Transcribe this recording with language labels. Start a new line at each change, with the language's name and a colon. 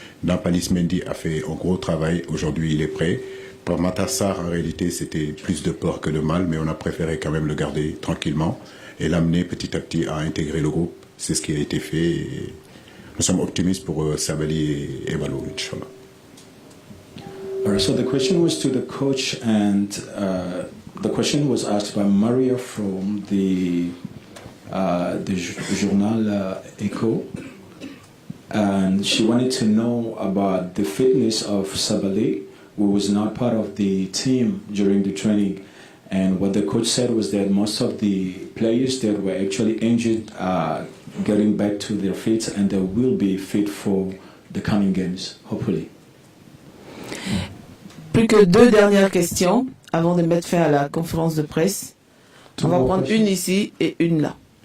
French: Nampalys Mendy a fait un gros travail. Aujourd'hui, il est prêt. Pour Matar Sarr, en réalité, c'était plus de peur que de mal, mais on a préféré quand même le garder tranquillement et l'amener petit à petit à intégrer le groupe. C'est ce qui a été fait. Et nous sommes optimistes pour Sabaly et Ballo, Inch'Allah.
English: All right, so the question was to the coach, and the question was asked by Maria from the journal Echo, and she wanted to know about the fitness of Sabaly, who was not part of the team during the training. And what the coach said was that most of the players that were actually injured are getting back to their feet, and they will be fit for the coming games, hopefully.
French: Plus que 2 dernières questions avant de mettre fin à la conférence de presse. On va prendre une ici et une là.